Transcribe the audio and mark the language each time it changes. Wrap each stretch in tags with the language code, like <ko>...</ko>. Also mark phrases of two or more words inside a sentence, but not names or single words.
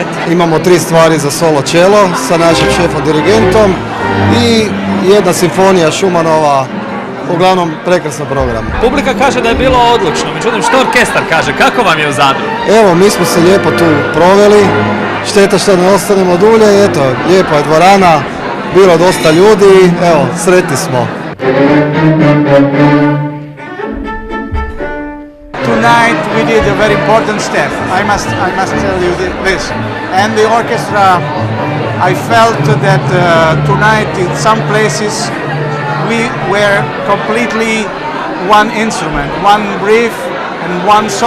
<hr>Imamo 3 stvari za solo cello sa našim šefom dirigentom i jedna simfonija Šumanova, uglavnom prekrasan program. Publika kaže da je bilo odlično, međutim što orkestar kaže, kako vam je u Zadru? Evo, mi smo se lijepo tu proveli, šteta što ne ostanemo dulje, eto, lijepa je dvorana, bilo dosta ljudi, evo, sretni smo.</hr> <en>Tonight we did a very important step. I must tell you this. And the orchestra, I felt that tonight in some places we were completely one instrument, one brief and one soul.</en>